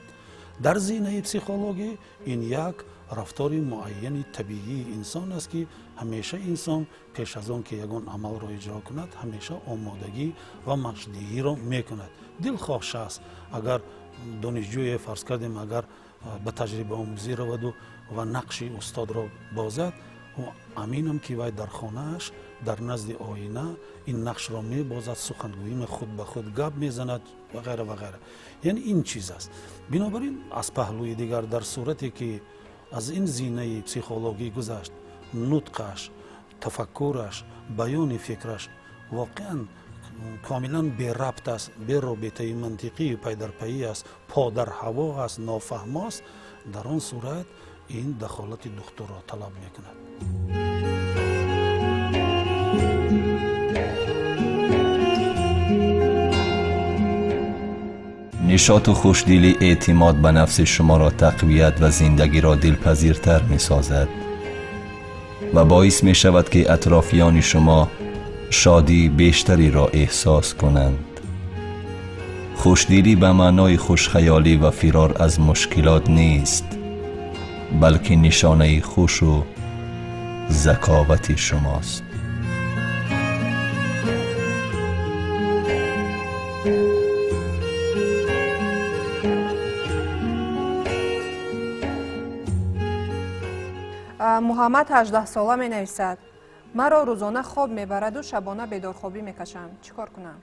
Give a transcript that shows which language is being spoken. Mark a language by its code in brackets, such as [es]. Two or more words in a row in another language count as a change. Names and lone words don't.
[fa] در زینه پسیخولوژی این یک رفتار معین طبیعی انسان است که همیشه انسان پیش از آن که یگان عمل را اجرا کند همیشه آمادگی و مجدهی را میکند. دلخواه شخص اگر دانشجوی فرض کردیم اگر به تجربه آموزی رود و نقش استاد را بازد، و امینم که وی در خانهش [tg] дар назди оина ин нақшро мебозад, сухангӯӣ худ ба худ гап мезанад ва ғайра ва ғайра. яъне ин чиз аст. бинобар ин аз паҳлӯи дигар дар сурате ки аз ин зинаи психологӣ гузашт, нутқаш, тафаккураш, баёни фикраш воқеан комилан берабт аст, беробитаи мантиқии пайдарпаӣ аст, по дар ҳаво аст, нофаҳмост, дар он сурат ин дахолати духтурро талаб мекунад. [fa] نشاط و خوشدلی اعتماد به نفس شما را تقویت و زندگی را دلپذیرتر می سازد و باعث می شود که اطرافیان شما شادی بیشتری را احساس کنند. خوشدلی به معنای خوشخیالی و فرار از مشکلات نیست، بلکه نشانه خوش و ذکاوت شماست. [tg] муҳаммад 18 сола менависад: маро рӯзона хоб мебараду шабона бедорхобӣ мекашам, чӣ кор кунам?